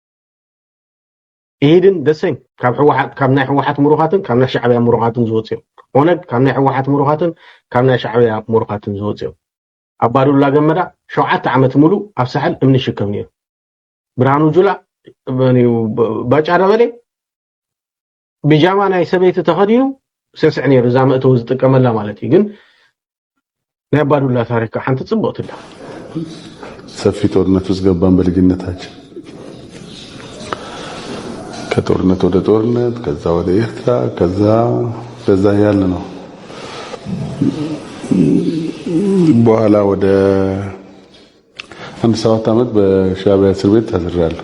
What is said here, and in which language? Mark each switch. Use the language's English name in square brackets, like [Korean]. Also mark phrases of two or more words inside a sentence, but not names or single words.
[Tigrinya] ኢድን ደሰኝ ካብ ናይ ሕወሓት ሙሩኻትን ካብ ናይ ሻዕቢያ ሙሩኻትን ዝወፅዩ ኦነግ ካብ ናይ ሕወሓት ሙሩኻትን ካብ ናይ ሻዕቢያ ሙሩኻትን ዝወፅዩ አባዱላ ገመዳ 7 ዓመት ሙሉ ኣብ ሳሕል እምኒ ሽከም ነይሩ። ብርሃኑ ጁላ ባጫ ደበሌ ቢጃማ ናይ ሰበይቲ ተኸዲኑ ስዕስዕ ነይሩ። እዛ መእተው ዝጥቀመላ ማለት እዩ። ግን ናይ አባዱላ ታሪክ ሓንቲ ጽብቕት እላ። [Amharic] ሰፊ ጦርነት ውስጥ ገባን በልጅነታችን። ከጦርነት ወደ ጦርነት፣ ከዛ ወደ ኤርትራ፣ ከዛ ያለ ነው። በኋላ ወደ 7 ዓመት በሻዕቢያ እስር ቤት ታስሬያለሁ።